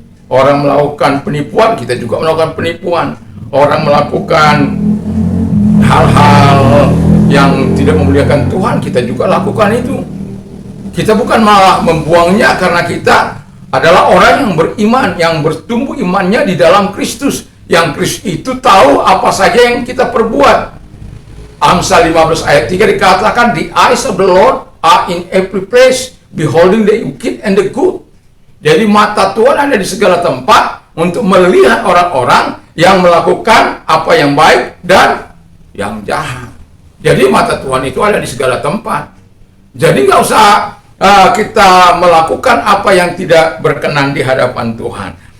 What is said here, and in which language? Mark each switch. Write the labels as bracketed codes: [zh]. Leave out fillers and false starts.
[id] Orang melakukan penipuan, kita juga melakukan penipuan. Orang melakukan hal-hal yang tidak memuliakan Tuhan, kita juga lakukan itu. Kita bukan malah membuangnya, karena kita adalah orang yang beriman, yang bertumbuh imannya di dalam Kristus. Yang Kristus itu tahu apa saja yang kita perbuat. Amsal 15 ayat 3 dikatakan, [en] "The eyes of the Lord are in every place, beholding the wicked and the good." [id] Jadi mata Tuhan ada di segala tempat untuk melihat orang-orang yang melakukan apa yang baik dan yang jahat. Jadi mata Tuhan itu ada di segala tempat. Jadi nggak usah kita melakukan apa yang tidak berkenan di hadapan Tuhan.